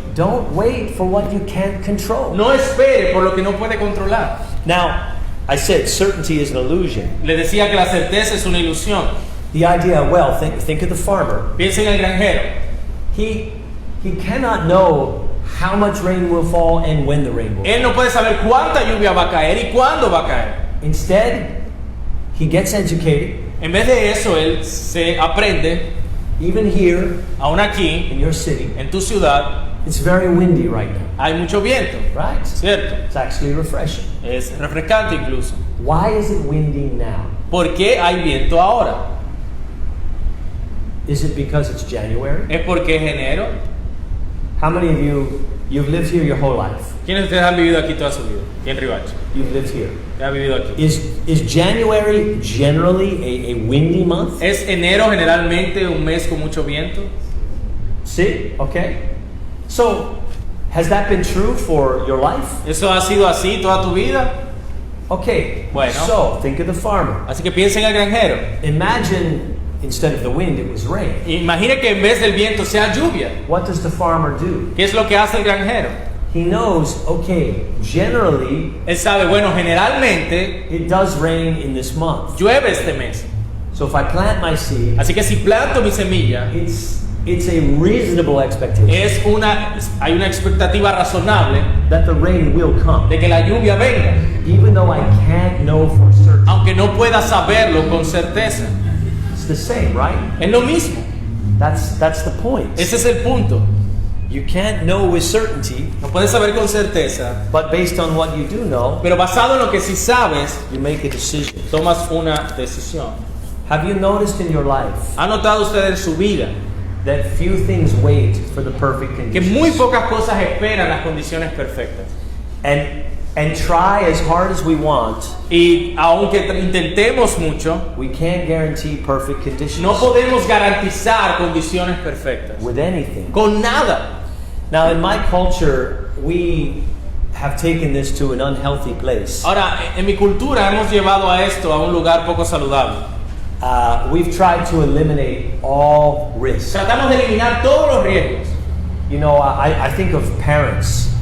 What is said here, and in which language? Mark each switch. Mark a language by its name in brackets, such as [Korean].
[English] don't wait for what you can't control. [Spanish] no espere por lo que no puede controlar. [English] Now, I said certainty is an illusion. [Spanish] Le decía que la certeza es una ilusión. [English] The idea, well, think of the farmer. [Spanish] Piensa en el granjero. [English] He cannot know how much rain will fall and when the rain will fall. [Spanish] Él no puede saber cuánta lluvia va a caer y cuándo va a caer. [English] Instead, he gets educated, [Spanish] En vez de eso, él se aprende, [English] even here [Spanish] aún aquí, [English] in your city. [Spanish] en tu ciudad, [English] It's very windy right now, [Spanish] hay mucho viento, [English] right? [Spanish] ¿cierto? [English] It's actually refreshing. [Spanish] Es refrescante incluso. [English] Why is it windy now? [Spanish] ¿Por qué hay viento ahora? [English] Is it because it's January? [Spanish] ¿Es porque es enero? [English] How many of you've lived here your whole life? [Spanish] ¿Quiénes de ustedes han vivido aquí toda su vida? Aquí en Ribacho. [English] You've lived here. [Spanish] ¿Quién ha vivido aquí? [English] Is January generally a windy month? [Spanish] ¿Es enero generalmente un mes con mucho viento? Sí, okay. [English] So, has that been true for your life? [Spanish] ¿Eso ha sido así toda tu vida? [English] Okay, [Spanish] Bueno. [English] so think of the farmer. [Spanish] Así que piensa en el granjero. [English] Imagine instead of the wind, it was rain. [Spanish] Imagine que en vez del viento sea lluvia. [English] What does the farmer do? [Spanish] ¿Qué es lo que hace el granjero? [English] He knows, okay, generally, [Spanish] Él sabe, bueno, generalmente [English] it does rain in this month. [Spanish] llueve este mes. [English] So if I plant my seed, [Spanish] Así que si planto mi semilla, [English] it's a reasonable expectation [Spanish] hay una expectativa razonable [English] that the rain will come, [Spanish] de que la lluvia venga, [English] even though I can't know for certain. [Spanish] aunque no pueda saberlo con certeza. [English] It's the same, right? [Spanish] Es lo mismo. [English] That's the point. [Spanish] Ese es el punto. [English] You can't know with certainty, [Spanish] No puedes saber con certeza, [English] but based on what you do know, [Spanish] pero basado en lo que sí sabes, [English] you make a decision. [Spanish] tomas una decisión. [English] Have you noticed in your life [Spanish] ¿Ha notado usted en su vida [English] that few things wait for the perfect [Spanish] que muy [English] conditions? [Spanish] pocas cosas esperan las condiciones perfectas? [English] And try as hard as we want, [Spanish] Y aunque intentemos mucho, [English] we can't guarantee perfect conditions [Spanish] no podemos garantizar condiciones perfectas. [English] with anything. [Spanish] Con nada. [English] Now, in my culture, we have taken this to an unhealthy place. [Spanish] Ahora, en mi cultura hemos llevado a esto a un lugar poco saludable. [English] We've tried to eliminate all risk. [Spanish] Tratamos de eliminar todos los riesgos. [English] You know, I think of parents.